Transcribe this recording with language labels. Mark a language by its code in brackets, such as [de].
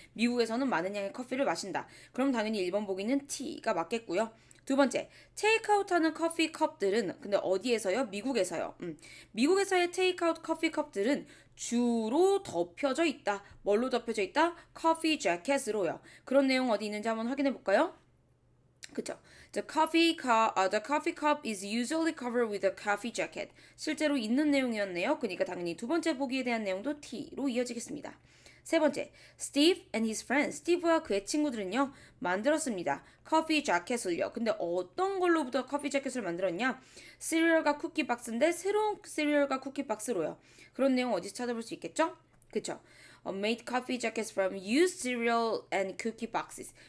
[ko] 미국에서는 많은 양의 커피를 마신다. 그럼 당연히 1번 보기는 T가 맞겠고요. 두 번째, 테이크아웃하는 커피 컵들은 근데 어디에서요? 미국에서요. 미국에서의 테이크아웃 커피 컵들은 주로 덮여져 있다. 뭘로 덮여져 있다? 커피 재킷으로요. 그런 내용 어디 있는지 한번 확인해 볼까요? 그쵸? [en] The coffee cup is usually covered with a coffee jacket. [ko] 실제로 있는 내용이었네요. 그러니까 당연히 두 번째 보기에 대한 내용도 T로 이어지겠습니다. [en] 세 번째, Steve and his friends. [ko] 스티브와 그의 친구들은요, 만들었습니다. 커피 자켓을요. 근데 어떤 걸로부터 커피 자켓을 만들었냐? 시리얼과 쿠키 박스인데 새로운 시리얼과 쿠키 박스로요. 그런 내용 어디서 찾아볼 수 있겠죠? [en] 그쵸? Made coffee jackets from used cereal and cookie boxes.